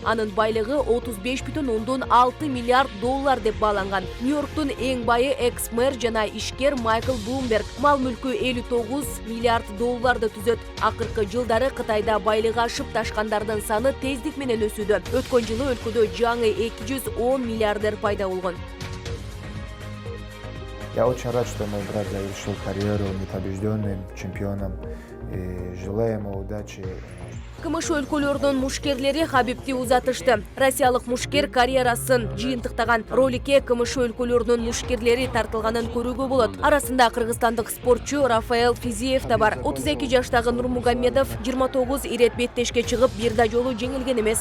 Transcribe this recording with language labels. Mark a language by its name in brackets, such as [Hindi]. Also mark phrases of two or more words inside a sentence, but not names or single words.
[Kyrgyz] Анын байлыгы 35,6 миллиард доллар деп бааланган. Нью-Йорктун эң байы экс-мэр жана ишкер Майкл Блумберг. Мал мүлкү 59 миллиард долларды түзөт. Акыркы жылдары Кытайда байлыгы ашып ташкандардын саны тездик менен өсүүдө. Өткөн жылы өлкөдө жаңы 210 миллиардер пайда болгон. [Russian] Я очень рад, что мой брат завершил карьеру непобежденным чемпионом. И желаю ему удачи. [Kyrgyz] КМШ өлкөлөрдүн мушкерлери Хабибти узатышты. Россиялык мушкер карьерасын жыйынтыктаган роликке КМШ өлкөлөрдүн мушкерлери тартылганын көрүүгө болот. Арасында кыргызстандык спортчу Рафаэл Физиев да бар. 32 жаштагы Нурмугамедов 29 ирет беттешке чыгып, бир да жолу жеңилген эмес.